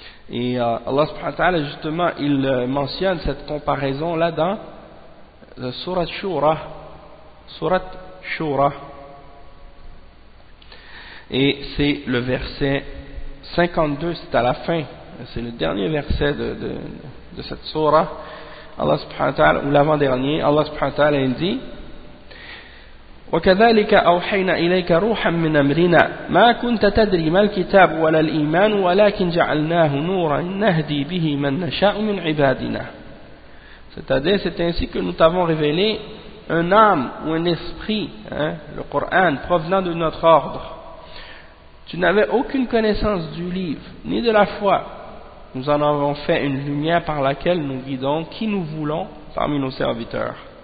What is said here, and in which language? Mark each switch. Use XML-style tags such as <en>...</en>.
<fr>Et Allah subhanahu wa ta'ala, justement, il mentionne cette comparaison là dans le Surat Shura, et c'est le verset 52, c'est à la fin, c'est le dernier verset de cette surah. Allah subhanahu wa ta'ala, ou l'avant-dernier, Allah subhanahu wa ta'ala, il dit</fr> <ar>وكذلك أوحينا إليك روحا من أمرنا ما كنت تدري ما الكتاب ولا الإيمان ولكن جعلناه نورا نهدي به من نشاء من عبادنا.</ar> <fr>C'est-à-dire, c'est ainsi que nous t'avons révélé un âme ou un esprit, hein, le Coran, provenant de notre ordre. Tu n'avais aucune connaissance du livre, ni de la foi. Nous en avons fait une lumière par laquelle nous guidons qui nous voulons parmi nos serviteurs.</fr>